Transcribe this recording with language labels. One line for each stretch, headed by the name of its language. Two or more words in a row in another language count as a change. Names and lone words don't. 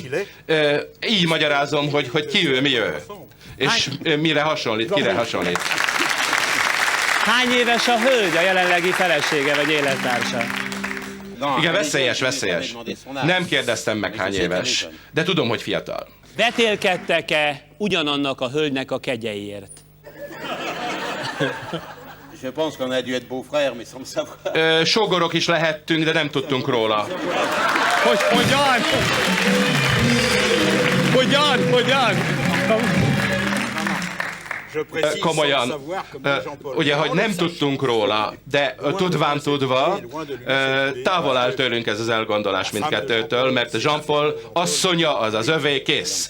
Hungarian: Így magyarázom, hogy ki ő, mi ő. És mire hasonlít, kire hasonlít. Hány éves a hölgy, a jelenlegi felesége vagy élettársa? Igen, veszélyes. Nem kérdeztem meg, hány éves, de tudom, hogy fiatal. Vetélkedtek-e ugyanannak a hölgynek a kegyeiért?
French: Je pense qu'on a dû être beaux-frères, mais sans le savoir.
Hungarian: Sógorok is lehettünk, de nem tudtunk róla. Hogyan? Komolyan, ugye, hogy nem tudtunk róla, de tudván tudva, távol áll tőlünk ez az elgondolás mindkettőtől, mert Jean-Paul asszonya az az övé, kész.